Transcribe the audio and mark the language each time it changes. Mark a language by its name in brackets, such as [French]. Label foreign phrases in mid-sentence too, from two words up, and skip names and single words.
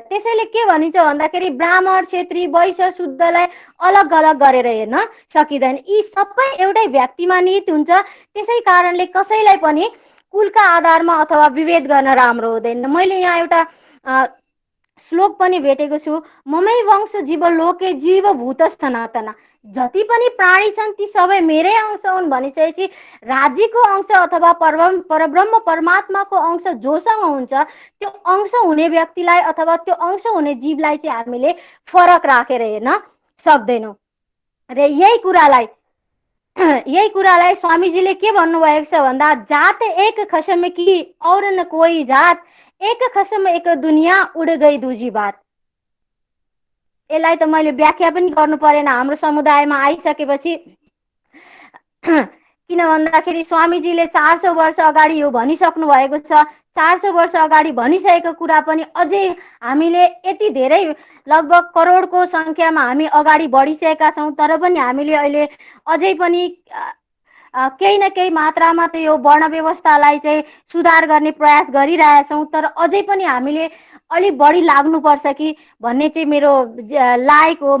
[Nepali] त्यसैले के भनिन्छ भन्दाखेरि ब्राह्मण, क्षेत्री, वैश्य, शुद्धलाई अलग अलग गरेर हेर्न सकिँदैन। यी सबै एउटै व्यक्तिमा निहित हुन्छ। त्यसै कारणले कसैलाई पनि कुलका आधारमा अथवा विभेद गर्न राम्रो हुँदैन। मैले यहाँ एउटा श्लोक पनि भेटेको छु, [Sanskrit] ममै वंश जीव लोके जीवभूत सनातना। [Nepali] जति पनि प्राणी छन् ती सबै मेरै अंश हुन् भनिसकेपछि राज्यको अंश अथवा परब्रह्म परमात्माको अंश जोसँग हुन्छ त्यो अंश हुने व्यक्तिलाई अथवा त्यो अंश हुने जीवलाई चाहिँ हामीले फरक राखेर हेर्न सक्दैनौँ। र यही कुरालाई यही कुरालाई स्वामीजीले के भन्नुभएको छ भन्दा, [Hindi] जात एक खसम कि और न कोही जात, एक खसम एक दुनियाँ उड गई दूजी बात। [Nepali] यसलाई त मैले व्याख्या पनि गर्नु परेन हाम्रो समुदायमा आइसकेपछि। किन भन्दाखेरि स्वामीजीले 400 वर्ष अगाडि यो भनिसक्नु भएको छ। 400 वर्ष अगाडि भनिसकेको कुरा पनि अझै हामीले यति धेरै लगभग करोडको संख्यामा हामी अगाडि बढिसकेका छौँ, तर पनि हामीले अहिले अझै पनि केही न केही मात्रामा त यो वर्ण व्यवस्थालाई चाहिँ सुधार गर्ने प्रयास गरिरहेछौँ, तर अझै पनि हामीले अलि बढी लाग्नुपर्छ कि भन्ने चाहिँ मेरो लायक हो।